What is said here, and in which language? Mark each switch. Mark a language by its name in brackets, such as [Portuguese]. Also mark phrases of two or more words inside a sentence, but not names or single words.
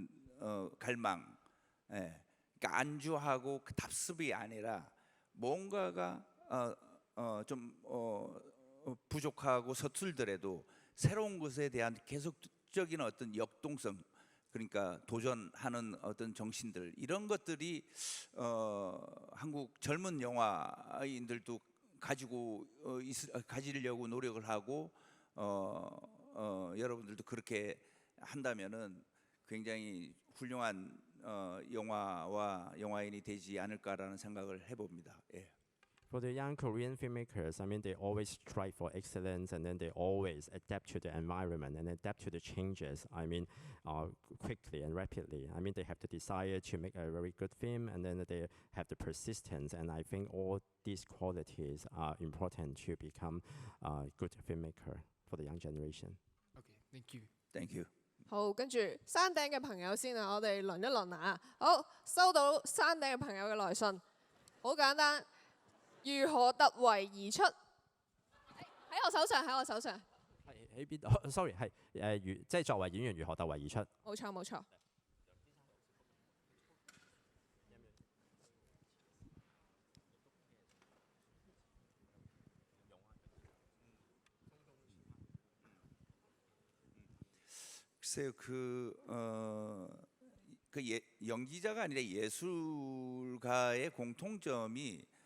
[Korean] 갈망, 그러니까 안주하고 그 답습이 아니라 뭔가가 좀 부족하고 서툴더라도 새로운 것에 대한 계속적인 어떤 역동성, 그러니까 도전하는 어떤 정신들, 이런 것들이 한국 젊은 영화인들도 가지려고 노력을 하고 여러분들도 그렇게 한다면은 굉장히 훌륭한 영화와 영화인이 되지 않을까라는 생각을 해봅니다. 예. [English] For the young Korean filmmakers, I mean, they always strive for excellence, and then they always adapt to the environment and adapt to the changes. I mean, quickly and rapidly. I mean, they have the desire to make a very good film, and then they have the persistence. And I think all these qualities are important to become a good filmmaker for the young generation. Okay, thank you. Thank you. [Cantonese] 好，跟住山頂嘅朋友先啊，我哋輪一輪啊。好，收到山頂嘅朋友嘅來信，好簡單。如何突圍而出？喺我手上，喺我手上。喺邊度？Sorry，係即係作為演員如何突圍而出？冇錯，冇錯。 [Korean] 글쎄요, 연기자가 아니라 예술가의 공통점이